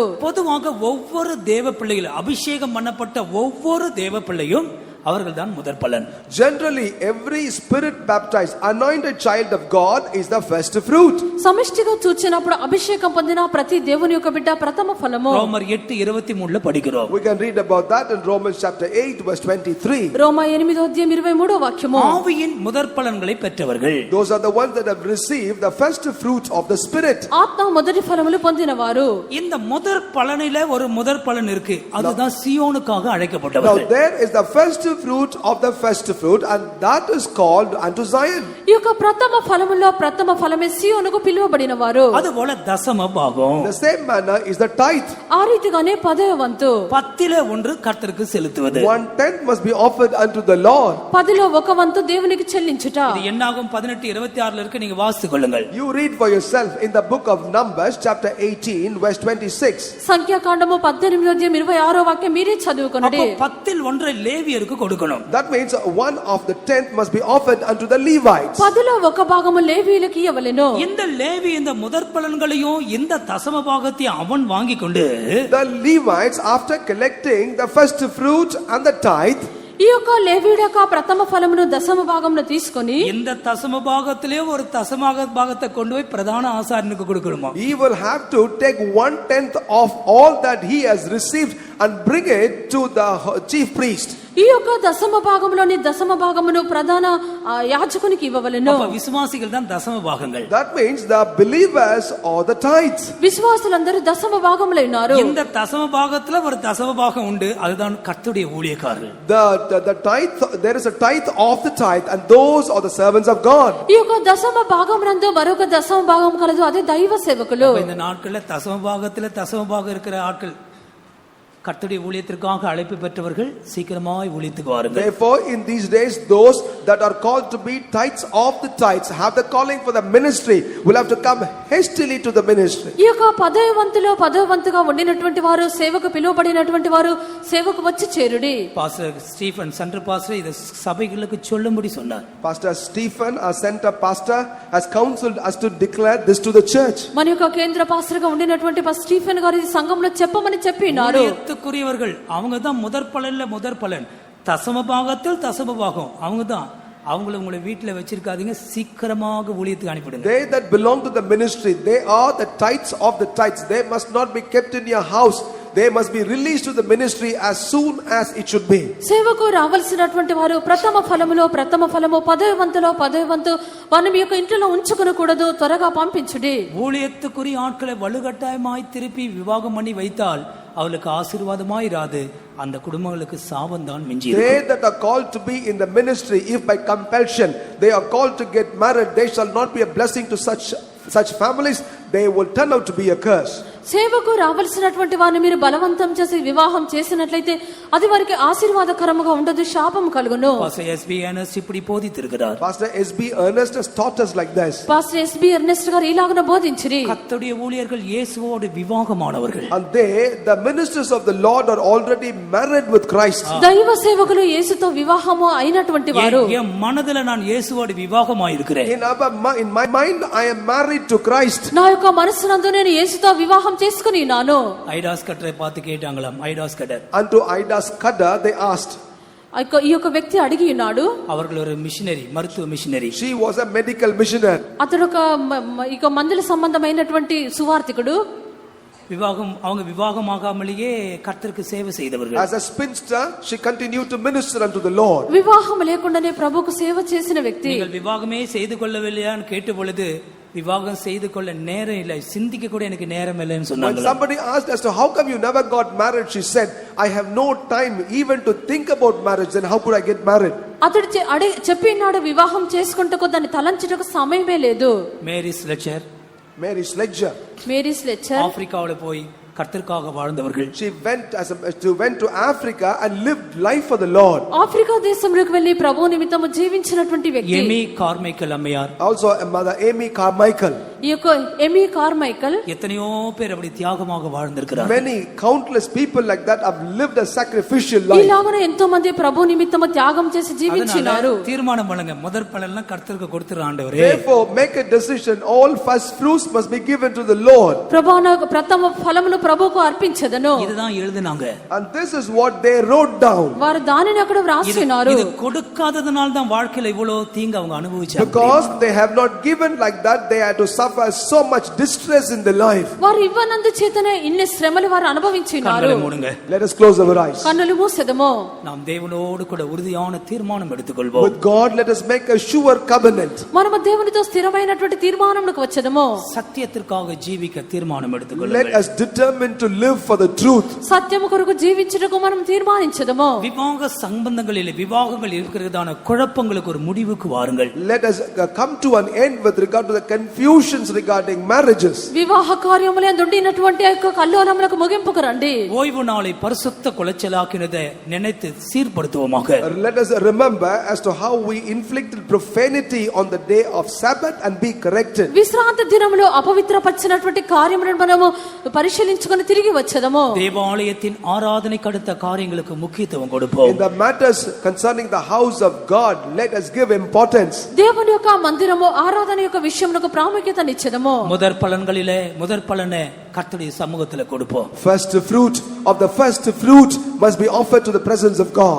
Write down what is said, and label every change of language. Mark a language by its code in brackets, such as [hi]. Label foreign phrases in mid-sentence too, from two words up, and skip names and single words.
[ta] பொதுவாக ஒவ்வொரு தேவ பிள்ளைகளும் அபிஷேகம் பண்ணப்பட்ட ஒவ்வொரு தேவ பிள்ளையும் அவர்கள் தான் முதற் பலன். [en] Generally, every spirit baptized, anointed child of God is the first fruit. [te] సమిష్టిగా చూచినప్పుడు అభిషేకం పొందిన ప్రతి దేవుని యొక్క బిడ్డ ప్రథమ ఫలము. [ta] ரோமர் 8:23 படிக்கிறோம். [en] We can read about that in Romans chapter 8 verse 23. [te] రోమా 8:23 వాక్యము. [ta] ஆவியின் முதற் பலன்களை பெற்றவர்கள், [en] Those are the ones that have received the first fruit of the spirit. [te] ఆత్మ మొదటి ఫలములు పొందినవారు. [ta] இந்த முதற் பலனிலே ஒரு முதற் பலன் இருக்கு. அதுதான் சீயோனுக்காக [en] Now [ta] அழைக்கப்பட்டவர்கள். [en] there is the first fruit of the first fruit, and that is called unto Zion. [te] ఈ యొక్క ప్రథమ ఫలములో ప్రథమ ఫలమే సీయోనుకు పిలువబడిన వారు. [ta] அதுபோல தசம பாகம், [en] The same manner is the tithe. [te] ఆ రీతిగానే 10వ వంతు [ta] 10 1 கர்த்தருக்கு செலுத்துவது. [en] 1/10 must be offered unto the Lord. [te] 10లో 1 వంతు దేవునికి చెల్లించుట. [ta] இது என்னாகும் 18:26 இருக்கு, நீங்க வாசித்துக் கொள்ளுங்கள். [en] You read for yourself in the book of Numbers chapter 18 verse 26. [te] సంఖ్యాకాండము 18:26 వాక్యం మీరే చదువుకొనండి. [ta] அப்ப 10 1 லேவியருக்கு கொடுக்கணும். [en] That means 1 of the 10th must be offered unto the Levites. [te] 10లో 1 భాగము లేవీయులకు ఇవ్వవలెను. [ta] இந்த லேவி இந்த முதற் பலன்களையும் இந்த தசம பாகத்தையும் அவன் வாங்கி கொண்டு [en] The Levites, after collecting the first fruit and the tithe, [te] ఈ యొక్క లేవీయుడు యొక్క ప్రథమ ఫలమును దశమ భాగమును తీసుకొని [ta] இந்த தசம பாகத்திலே ஒரு தசம பாகத்தை கொண்டு போய் பிரதான ஆசாரியனுக்கு கொடுக்கணுமா? [en] he will have to take 1/10 of all that he has received and bring it to the chief priest. [te] ఈ యొక్క దశమ భాగములోని దశమ భాగమును ప్రధాన యాజకునికి ఇవ్వవలెను. [ta] அப்ப விசுவாசிகள் தான் தசம பாகங்கள். [en] That means the believers or the tithes. [te] విశ్వాసులందరూ దశమ భాగములో ఉన్నారు. [ta] இந்த தசம பாகத்துல ஒரு தசம பாகம் உண்டு, அதுதான் கர்த்தருடைய ஊழியக்காரர்கள். [en] The tithe, there is a tithe of the tithe, and those are the servants of God. [te] ఈ యొక్క దశమ భాగమునందు మరొక దశమ భాగం కలదు, అదే దైవ సేవకులు. [ta] இந்த நாட்கள்ல தசம பாகத்துல தசம பாகம் இருக்கிற ஆட்கள் கர்த்தருடைய ஊழியத்திற்காக அழைப்பு பெற்றவர்கள் சீக்கிரமாய் ஊழியத்துக்கு வாருங்கள். [en] Therefore, in these days, those that are called to be tithes of the tithes, have the calling for the ministry, will have to come hastily to the ministry. [te] ఈ యొక్క పదవంతుగా ఉండినటువంటి వారు, సేవకు పిలువబడినటువంటి వారు సేవకు వచ్చి చేరుడి. [ta] பாஸ்டர் ஸ்டீஃபன் சென்டர் பாஸ்டர் இதை சபைகளுக்கு சொல்லும்படி சொன்னார். [en] Pastor Stephen, our center pastor, has counseled us to declare this to the church. [te] మన యొక్క కేంద్ర పాస్టర్ గా ఉండినటువంటి పాస్టర్ స్టీఫెన్ గారు ఈ సంఘంలో చెప్పమని చెప్పినారు. [ta] ஊழியத்துக்குரியவர்கள் அவங்க தான் முதற் பலன், தசம பாகத்தில் தசம பாகம் அவங்க தான். அவங்கள உங்களை வீட்டில் வச்சிருக்காதீங்க, சீக்கிரமாக ஊழியத்துக்கு அனுப்பிடுங்க. [en] They that belong to the ministry, they are the tithes of the tithes. They must not be kept in your house. They must be released to the ministry as soon as it should be. [te] సేవకు రావాల్సినటువంటి వారు ప్రథమ ఫలము పదవంతు వారిని మీ యొక్క ఇంట్లో ఉంచుకొనకూడదు, త్వరగా పంపించుడి. [ta] ஊழியத்துக்குரிய ஆட்களை வலுக்கட்டாயமாய் திருப்பி விவாகம் பண்ணி வைத்தால் அவளுக்கு ஆசீர்வாதமாய் இராது, அந்த குடும்பங்களுக்கு சாபந்தான் மிஞ்சி. [en] They that are called to be in the ministry, if by compulsion they are called to get married, they shall not be a blessing to such families. They will turn out to be a curse. [te] సేవకు రావాల్సినటువంటి వారిని మీరు బలవంతం చేసి వివాహం చేసినట్లయితే అది వారికి ఆశీర్వాదకరముగా ఉండదు, శాపం కలుగును. [ta] பாஸ்டர் எஸ்பி எர்னஸ்ட் இப்படி போதித்திருக்கிறார். [en] Pastor SB Ernest has taught us like this. [te] పాస్టర్ ఎస్బి ఎర్నెస్ట్ గారు ఇలాగన బోధించిరి. [ta] கர்த்தருடைய ஊழியர்கள் இயேசுவோடு விவாகமானவர்கள். [en] And they, the ministers of the Lord, are already married with Christ. [te] దైవ సేవకులు యేసుతో వివాహము అయినటువంటి వారు. [ta] என் மனதில நான் இயேசுவோடு விவாகமாயிருக்கிறேன். [en] In my mind, I am married to Christ. [te] నా యొక్క మనస్సునందు నేను యేసుతో వివాహం చేసుకుని నాను. [ta] ஐடாஸ் கட்டரை பார்த்து கேட்டாங்களாம். ஐடாஸ் கட்டர் [en] Unto Idas Kadar they asked. [te] ఈ యొక్క వ్యక్తి అడిగి ఉన్నాడు. [ta] அவர்கள் ஒரு மிஷனரி, மருத்துவ மிஷனரி. [en] She was a medical missionary. [te] అతడు ఒక మందుల సంబంధమైనటువంటి సువార్తికుడు. [ta] அவங்க விவாகமாகாமலேயே கர்த்தருக்கு சேவை செய்தவர்கள். [en] As a spinster, she continued to minister unto the Lord. [te] వివాహం లేకుండానే ప్రభువుకు సేవ చేసిన వ్యక్తి. [ta] நீங்கள் விவாகமே செய்து கொள்ளவில்லையான்னு கேட்ட பொழுது, விவாகம் செய்து கொள்ள நேரம் இல்லை, சிந்திக்க கூட எனக்கு நேரம் இல்லைன்னு சொன்னாங்க. [en] When somebody asked as to how come you never got married, she said, I have no time even to think about marriage, then how could I get married? [te] అతడు చెప్పినాడు, వివాహం చేసుకుంటకు దాన్ని తలంచుటకు సమయమే లేదు. [ta] மேரி ஸ்லெச்சர், [en] Mary Sledger, [ta] ஆப்பிரிக்காவுல போய் கர்த்தருக்காக வாழ்ந்தவர்கள். [en] She went to Africa and lived life for the Lord. [te] ఆఫ్రికా దేశంలోకి వెళ్లి ప్రభు నిమిత్తము జీవించినటువంటి వ్యక్తి. [ta] ఎమీ కార్మైకల్ అమ్మయార్, [en] also mother Amy Carmichael. [te] ఈ యొక్క ఎమీ కార్మైకల్ [ta] எத்தனையோ பேர் அப்படி தியாகமாக வாழ்ந்திருக்கிறார்கள். [en] Many countless people like that have lived a sacrificial life. [te] ఇలాగన ఎంతో మంది ప్రభు నిమిత్తము త్యాగం చేసి జీవించినారు. [ta] தீர்மானம் பண்ணுங்க, முதற் பலன்லாம் கர்த்தருக்கு கொடுத்துற ஆண்டவரே. [en] Therefore make a decision, all first fruits must be given to the Lord. [te] ప్రభు నాకు ప్రథమ ఫలమును ప్రభువుకు అర్పించెదను. [ta] இதுதான் எழுதினாங்க. [en] And this is what they wrote down. [te] వారు దానిని అక్కడ వ్రాసినారు. [ta] ఇది கொடுக்காததனால தான் வாழ்க்கையில இவ்வளவு தீங்கு அவங்க அனுபவிச்சாங்க. [en] Because they have not given like that, they had to suffer so much distress in their life. [te] వారు ఇవ్వనందు చేతనే ఇన్ని శ్రమలు వారు అనుభవించినారు. [en] Let us close our eyes. [te] కన్నులు మూసెదము. [ta] நாம் தேவனோடு கூட உறுதியான தீர்மானம் எடுத்துக்கொள்வோம். [en] With God let us make a sure covenant. [te] మనము దేవునితో స్థిరమైనటువంటి తీర్మానమునకు వచ్చేదము. [ta] சத்தியத்திற்காக ஜீவிக்க தீர்மானம் எடுத்துக்கொள்ளுங்கள். [en] Let us determine to live for the truth. [te] సత్యము కొరకు జీవించుటకు మనం తీర్మానించదము. [ta] விவாக சம்பந்தங்களிலே விவாகங்கள் இருக்கிறதான குழப்பங்களுக்கு ஒரு முடிவுக்கு வாருங்கள். [en] Let us come to an end with regard to the confusions regarding marriages. [te] వివాహ కార్యములందు ఉండినటువంటి యొక్క కల్లోలములకు ముగింపుకు రండి. [ta] ஓய்வு நாளை பரிசுத்த குலைச்சலாக்கினதை நினைத்து சீர்படுத்துவோமாக. [en] Let us remember as to how we inflicted profanity on the day of Sabbath and be corrected. [te] విశ్రాంతి దినములో అపవిత్రపరిచినటువంటి కార్యములను మనము పరిశీలించుకొని తిరిగి వచ్చేదము. [ta] தேவாலயத்தின் ஆராதனைக்கு அடுத்த காரியங்களுக்கு முக்கியத்துவம் கொடுப்போம். [en] In the matters concerning the house of God, let us give importance. [te] దేవుని యొక్క మందిరము ఆరాధన యొక్క విషయమునకు ప్రాముఖ్యతనిచ్చెదము. [ta] முதற் பலன்களிலே முதற் பலனை கர்த்தருடைய சமூகத்துல கொடுப்போம். [en] First fruit of the first fruit must be offered to the presence of God.